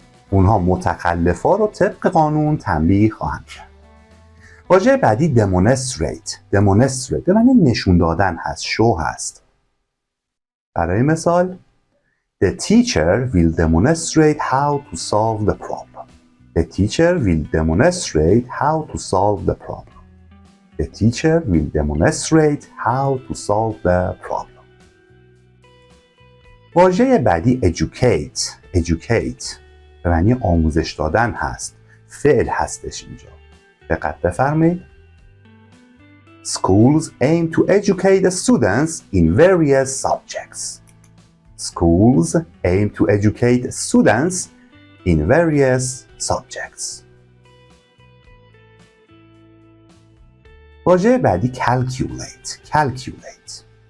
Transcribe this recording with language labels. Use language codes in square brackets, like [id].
[fa] اونها متخلفا رو طبق قانون تنبیه خواهند کرد. واژه بعدی demonstrate به معنی نشون دادن هست، شو هست. برای مثال [en] The teacher will demonstrate how to solve the problem. The teacher will demonstrate how to solve the problem. The teacher will demonstrate how to solve the problem. [fa] واژه بعدی educate به معنی آموزش دادن هست، فعل هستش اینجا. دقت بفرمایید. [en] Schools aim to educate the students in various subjects. Schools aim to educate students in various subjects. [fa] واژه بعدی calculate.